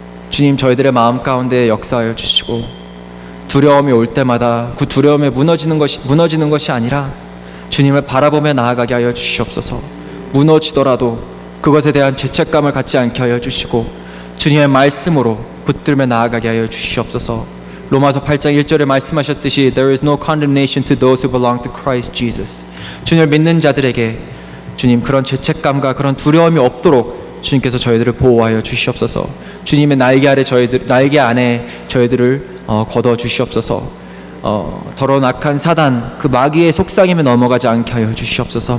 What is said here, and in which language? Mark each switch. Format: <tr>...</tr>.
<ko>주님, 저희들의 마음 가운데 역사하여 주시고 두려움이 올 때마다 그 두려움에 무너지는 것이 아니라 주님을 바라보며 나아가게 하여 주시옵소서. 무너지더라도 그것에 대한 죄책감을 갖지 않게 하여 주시고 주님의 말씀으로 붙들며 나아가게 하여 주시옵소서. 로마서 8장 1절에 말씀하셨듯이</ko> <en>There is no condemnation to those who belong to Christ Jesus.</en> <ko>주님을 믿는 자들에게 주님 그런 죄책감과 그런 두려움이 없도록 주님께서 저희들을 보호하여 주시옵소서. 주님의 날개 안에 저희들을 걷어 주시옵소서. 더러운 악한 사단 그 마귀의 속삭임에 넘어가지 않게 하여 주시옵소서.</ko>